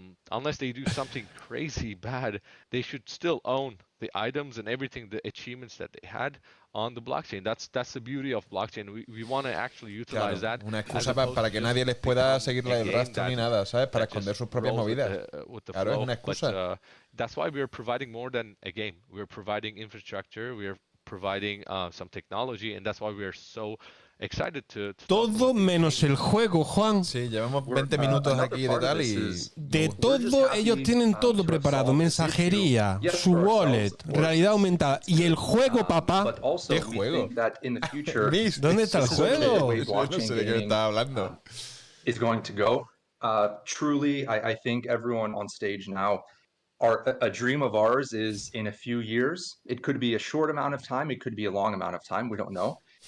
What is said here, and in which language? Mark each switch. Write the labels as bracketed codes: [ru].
[en] Unless they do something crazy bad, they should still own the items and everything, the achievements that they had on the blockchain. That's the beauty of blockchain. We want to actually utilize that. [es] Una excusa para que nadie les pueda seguir el rastro ni nada, ¿sabes? Para esconder sus propias movidas. Claro, es una excusa. [en] That's why we're providing more than a game. We're providing infrastructure. We're providing some technology, and that's why we're so excited to [es] todo menos el juego, Juan. Sí, llevamos 20 minutos aquí de tal y de todo ellos tienen todo preparado, mensajería, su wallet, realidad aumentada y el juego, papá. ¿Qué juego? ¿Dónde está el juego? No sé de qué me estaba hablando. [en] Is going to go. Truly, I think everyone on stage now, a dream of ours is in a few years. It could be a short amount of time. It could be a long amount of time. We don't know.